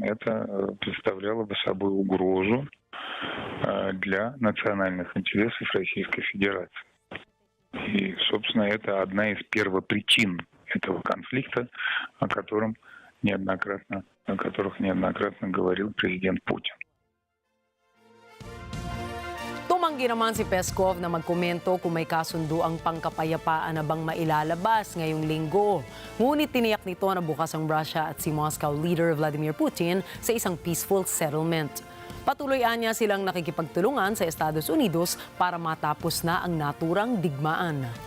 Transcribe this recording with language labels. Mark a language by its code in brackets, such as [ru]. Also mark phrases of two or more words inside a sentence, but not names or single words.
[ru] Это представляло бы собой угрозу для национальных интересов Российской Федерации. И, собственно, это одна из первопричин этого конфликта, о которых неоднократно говорил президент Путин. [tl] Tumanggi naman si Peskov na magkomento kung may kasundo ang pangkapayapaan na bang mailalabas ngayong linggo. Ngunit tiniyak nito na bukas ang Russia at si [en] Moscow leader [tl] Vladimir Putin sa isang [en] peaceful settlement. [tl] Patuloy niya silang nakikipagtulungan sa Estados Unidos para matapos na ang naturang digmaan.